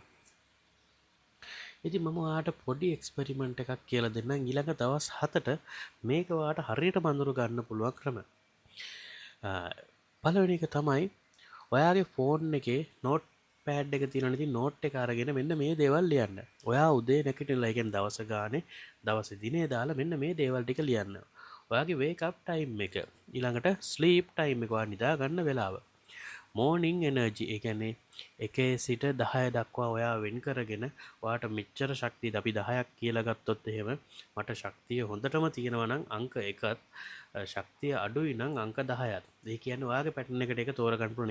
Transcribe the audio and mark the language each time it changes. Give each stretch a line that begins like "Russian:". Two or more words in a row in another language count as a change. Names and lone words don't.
Sinhala: ඉතින් මම ඔයාට පොඩි එක්ස්පෙරිමන්ට් එකක් කියලා දෙන්නම් ඊළඟ දවස් 7ට මේක ඔයාට හරියට බඳුරු ගන්න පුළුවන් ක්‍රම. පළවෙනි එක තමයි ඔයාගේ ෆෝන් එකේ
English: note pad
Sinhala: එක තියෙනවා ඉතින් නෝට් එක අරගෙන මෙන්න මේ දේවල් ලියන්න. ඔයා උදේ නැගිටිලා කියන්නේ දවස ගානේ දවසේ දිනේ දාලා මෙන්න මේ දේවල් ටික ලියන්න. ඔයාගේ
English: wake up time
Sinhala: එක ඊළඟට
English: sleep time
Sinhala: එක ඔයා නිදා ගන්න වෙලාව.
English: morning energy
Sinhala: ඒ කියන්නේ 1 සිට 10 දක්වා ඔයා වෙන් කරගෙන ඔයාට මෙච්චර ශක්තියද අපි 10ක් කියලා ගත්තොත් එහෙම මට ශක්තිය හොඳටම තියෙනවා නම් අංක 1ත් ශක්තිය අඩුයි නම් අංක 10ත් ඒ කියන්නේ ඔයාගේ පැටර්න් එකට ඒක තෝරගන්න පුළුවන්.